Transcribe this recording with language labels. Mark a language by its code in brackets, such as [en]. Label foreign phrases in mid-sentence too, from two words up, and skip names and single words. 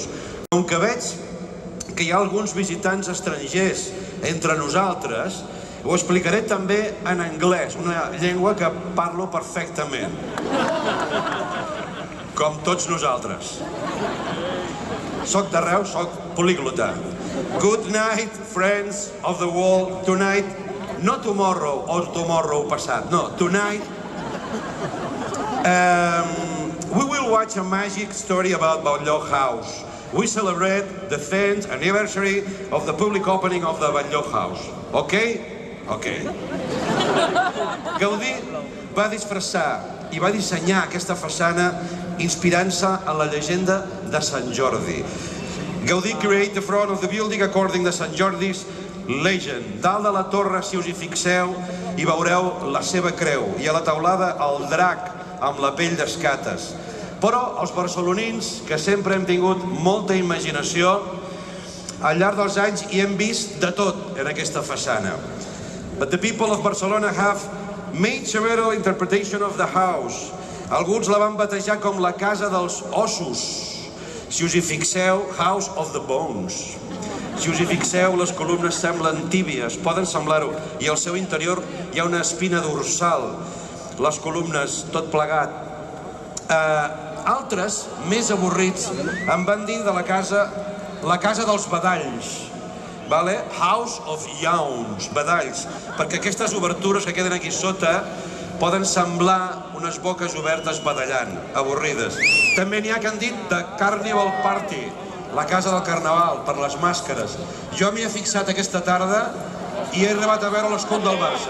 [ca] Com que veig que hi ha alguns visitants estrangers entre nosaltres, ho explicaré també en anglès, una llengua que parlo perfectament. Com tots nosaltres. Soc de Reus, soc políglota. [en] Good night, friends of the world. Tonight, not tomorrow or tomorrow passat, no, tonight. We will watch a magic story about Batlló House. We celebrate the 10th anniversary of the public opening of the Batlló House. Okay? Okay. [ca] Gaudí va disfressar i va dissenyar aquesta façana inspirant-se en la llegenda de Sant Jordi. [en] Gaudí create the front of the building according to Sant Jordi's legend. [ca] Dalt de la torre, si us hi fixeu, hi veureu la seva creu i a la teulada el drac amb la pell d'escates. Però els barcelonins, que sempre hem tingut molta imaginació, al llarg dels anys hi hem vist de tot en aquesta façana. [en] But the people of Barcelona have made several interpretation of the house. [ca] Alguns la van batejar com la casa dels ossos. Si us hi fixeu, [en] House of the Bones. [ca] Si us hi fixeu, les columnes semblen tíbies, poden semblar-ho, i al seu interior hi ha una espina dorsal. Les columnes, tot plegat. Altres, més avorrits, em van dir de la casa dels badalls. [en] House of Yawns, [ca] badalls, perquè aquestes obertures que queden aquí sota poden semblar unes boques obertes badallant, avorrides. També n'hi ha que han dit de [en] Carnival Party, [ca] la casa del carnaval, per les màscares. Jo m'hi he fixat aquesta tarda i he arribat a veure l'escut del Barça.